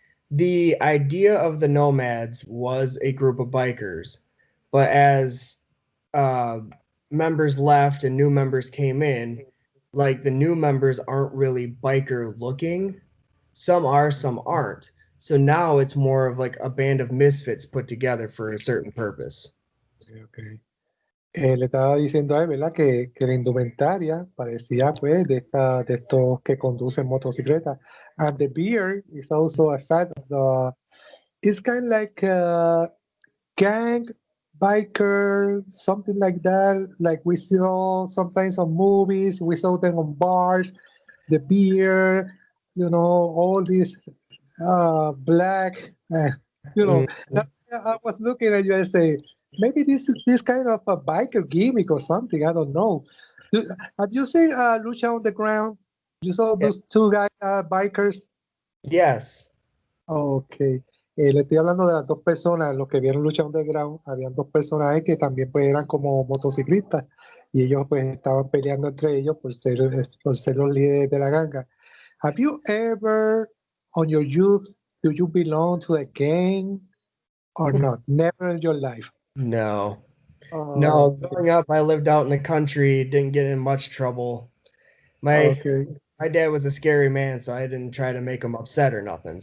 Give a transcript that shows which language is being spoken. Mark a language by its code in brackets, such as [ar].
[en] The idea of the Nomads was a group of bikers, but as uh, members left and new members came in, like the new members aren't really biker looking. Some are, some aren't. So now it's more of like a band of misfits put together for a certain purpose. Okay. [es] Le estaba diciendo a él, ¿verdad? Que la indumentaria parecía, pues, de estos que conducen motocicletas. [en] And the beard is also a fact of the. It's kind of like a gang biker, something like that, like we saw sometimes on movies, we saw them on bars, the beer, all these black, you know. Mm, That's why I was looking at you and say, maybe this is this kind of a biker gimmick or something. I don't know. Do- Have you seen Lucha on the Ground? You saw yeah. those two guys, bikers. Yes. Ok. [es] Le estoy hablando de las dos personas, los que vieron Lucha Underground, habían dos personajes que también pues eran como motociclistas y ellos pues estaban peleando entre ellos por ser los líderes de la ganga. [en] Have you ever, on your youth, do you belong to a gang or not? Never in your life. No. No, Okay, growing up, I lived out in the country, didn't get in much trouble. My okay, my dad was a scary man, so I didn't try to make him upset or nothing.